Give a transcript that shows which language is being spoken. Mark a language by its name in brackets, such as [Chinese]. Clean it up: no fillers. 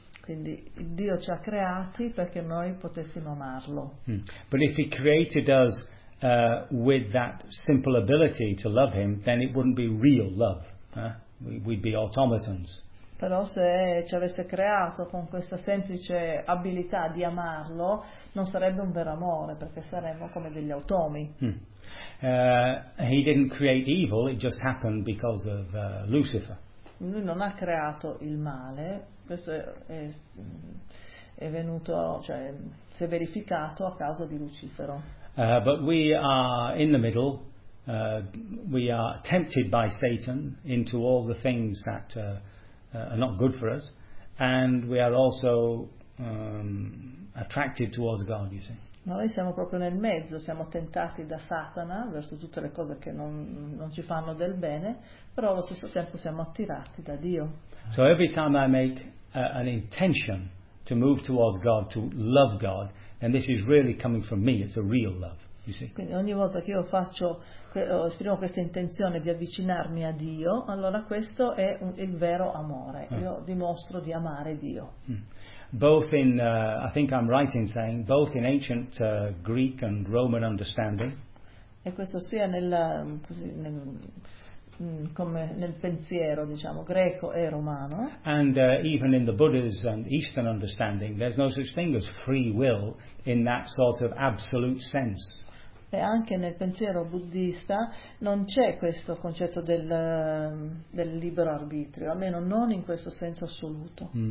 [Italian] Quindi Dio ci ha creati perché noi potessimo amarlo. [English] But if he created us with that simple ability to love him, then it wouldn't be real love. We'd be automatons. [Italian] Però se ci avesse creato con questa semplice abilità di amarlo, non sarebbe un vero amore, perché saremmo come degli automi. [English] He didn't create evil, it just happened because of Lucifer. [Italian] Lui non ha creato il male, questo è venuto, cioè si è verificato a causa di Lucifero. [English] But we are in the middle, we are tempted by Satan into all the things that are not good for us, and we are also attracted towards God, you see. [Italian] Noi siamo proprio nel mezzo, siamo tentati da Satana verso tutte le cose che non ci fanno del bene, però allo stesso tempo siamo attirati da Dio. [English] So every time I make an intention to move towards God, to love God, and this is really coming from me, it's a real love, you see. [Italian] Quindi ogni volta che io faccio, esprimo questa intenzione di avvicinarmi a Dio, allora questo è il vero amore, io dimostro di amare Dio. [English] Both in, I think I'm right in saying, both in ancient Greek and Roman understanding. [Italian] E questo sia nel pensiero, diciamo, greco e romano. [English] And even in the Buddha's and Eastern understanding, there's no such thing as free will in that sort of absolute sense. [Italian] E anche nel pensiero buddista non c'è questo concetto del libero arbitrio, almeno non in questo senso assoluto.